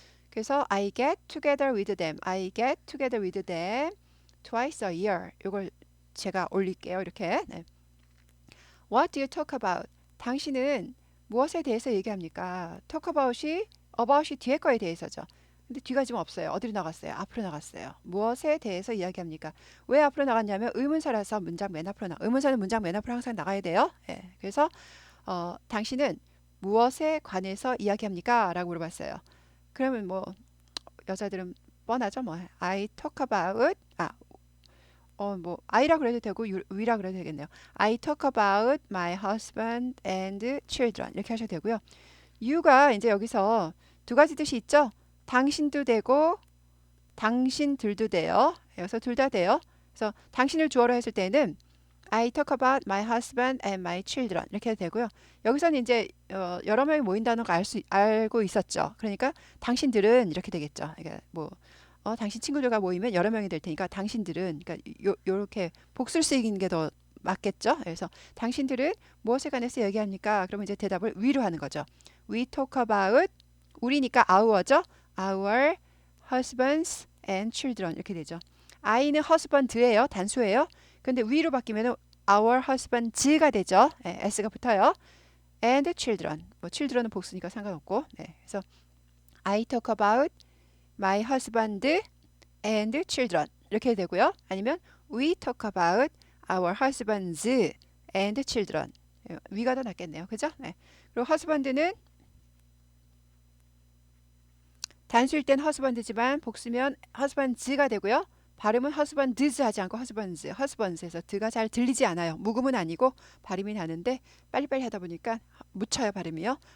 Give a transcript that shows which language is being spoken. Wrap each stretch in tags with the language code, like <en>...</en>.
<en>그래서 I get together with them. I get together with them twice a year.</en> <ko>이걸 제가 올릴게요. 이렇게. 네.</ko> <en>What do you talk about?</en> <ko>당신은 무엇에 대해서 얘기합니까? talk about이 뒤에 거에 대해서죠. 근데 뒤가 지금 없어요. 어디로 나갔어요? 앞으로 나갔어요. 무엇에 대해서 이야기합니까? 왜 앞으로 나갔냐면 의문사라서 문장 맨 앞으로 의문사는 문장 맨 앞으로 항상 나가야 돼요. 예. 그래서 당신은 무엇에 관해서 이야기합니까? 라고 물어봤어요. 그러면 뭐 여자들은 뻔하죠. 뭐</ko> <en>I talk about</en> <ko>뭐 I라 그래도 되고 we라 그래도 되겠네요.</ko> <en>I talk about my husband and children</en> <ko>이렇게 하셔도 되고요. you가 이제 여기서 두 가지 뜻이 있죠. 당신도 되고 당신들도 돼요. 여기서 둘 다 돼요. 그래서 당신을 주어로 했을 때는</ko> <en>I talk about my husband and my children</en> <ko>이렇게 해도 되고요. 여기서는 이제 여러 명이 모인다는 거 알고 있었죠. 그러니까 당신들은 이렇게 되겠죠. 그러니까 뭐 당신 친구들과 모이면 여러 명이 될 테니까 당신들은 그러니까 요렇게 복수를 쓰이는 게 더 맞겠죠. 그래서 당신들은 무엇에 관해서 얘기합니까? 그러면 이제 대답을 we로 하는 거죠.</ko> <en>We talk about</en> <ko>우리니까</ko> <en>our죠. Our husbands and children</en> <ko>이렇게 되죠. I는 husband예요. 단수예요. 근데 we로 바뀌면</ko> <en>our husbands</en> <ko>가 되죠. 네, s가 붙어요.</ko> <en>and children.</en> <ko>뭐 children은 복수니까 상관없고. 네, 그래서</ko> <en>I talk about my husband and children</en> <ko>이렇게 되고요. 아니면</ko> <en>we talk about our husbands and children.</en> <ko>we가 더 낫겠네요. 그죠? 네. 그리고 husband는 단수일 땐 husband지만 복수면 husbands가 되고요. 발음은 husbands 하지 않고 husbands에서 드가 잘 들리지 않아요. 묵음은 아니고 발음이 나는데 빨리빨리 하다 보니까 묻혀요 발음이요.</ko>